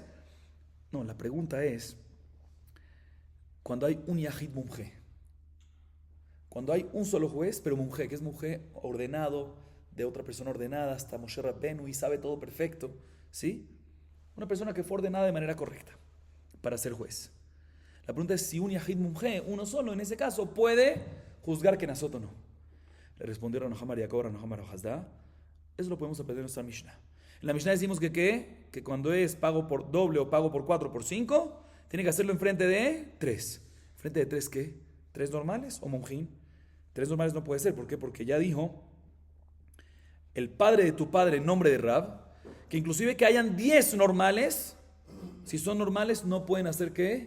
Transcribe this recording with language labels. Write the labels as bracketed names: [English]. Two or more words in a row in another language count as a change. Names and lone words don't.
[Spanish] No, la pregunta es, cuando hay un [Hebrew] יחיד מומחה, [Spanish] cuando hay un solo juez, pero Mumje, que es Mumje ordenado, de otra persona ordenada, hasta Moshe Rabbenu y sabe todo perfecto, ¿sí? Una persona que fue ordenada de manera correcta para ser juez. La pregunta es si un [Hebrew] יחיד מומחה, [Spanish] uno solo, en ese caso, puede juzgar Kenazot o no. Le respondieron a Rav Nachman bar Yaakov, Rav Nachman bar Rav Chazda, eso lo podemos aprender en nuestra Mishnah. En la Mishnah decimos que ¿qué? Que cuando es pago por doble o pago por 4 por 5, tiene que hacerlo enfrente de 3. ¿Frente de 3 qué? ¿3 normales o monjín? 3 normales no puede ser. ¿Por qué? Porque ya dijo el padre de tu padre en nombre de Rab, que inclusive que hayan 10 normales, si son normales no pueden hacer ¿qué?